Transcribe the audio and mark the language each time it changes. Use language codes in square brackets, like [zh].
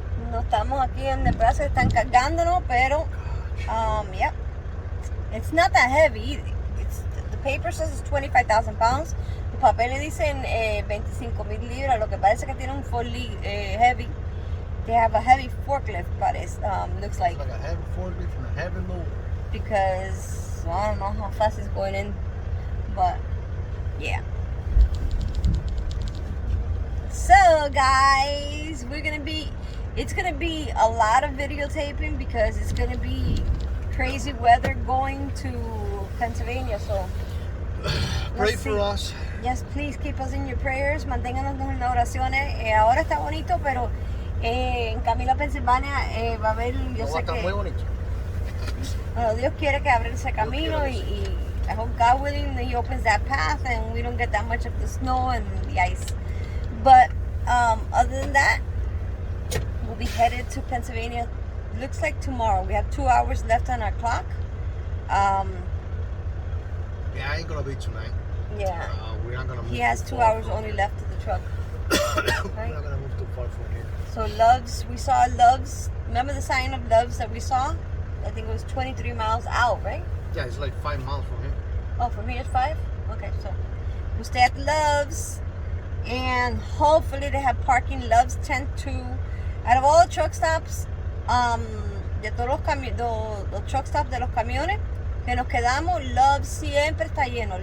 [es] No estamos aquí en Nebraska, están cargándonos, pero yep, [en] it's not that heavy. The paper says it's 25,000 pounds. [es] Los papeles dicen 25,000 libras. Lo que parece que tiene un [en] fully heavy. They have a heavy forklift, but it looks like. It's like a heavy forklift and a heavy load. Because I don't know how fast it's going in, but yeah. So guys, it's gonna be a lot of videotaping because it's gonna be crazy weather going to Pennsylvania. So pray for us. Yes, please keep us in your prayers. [es] Manténganos en las oraciones. Ahora está bonito, pero en camino a Pensilvania va a haber, yo sé que muy bonito. Bueno, Dios quiere que abra ese camino y [en] I hope God willing He opens that path and we don't get that much of the snow and the ice. But other than that, we'll be headed to Pennsylvania. Looks like tomorrow. We have 2 hours left on our clock. Yeah, I ain't gonna be tonight. Yeah. We're not gonna move. He has 2 hours only left of the truck. We're not gonna move too far from here. So Love's, we saw Love's. Remember the sign of Love's that we saw? I think it was 23 miles out, right? Yeah, it's like 5 miles from here. Oh, from here it's 5? Okay, so we'll stay at Love's. And hopefully they have parking. Love's tend to, out of all the truck stops, [es] de todos los truck stops de los camiones que nos quedamos, Love's siempre está lleno.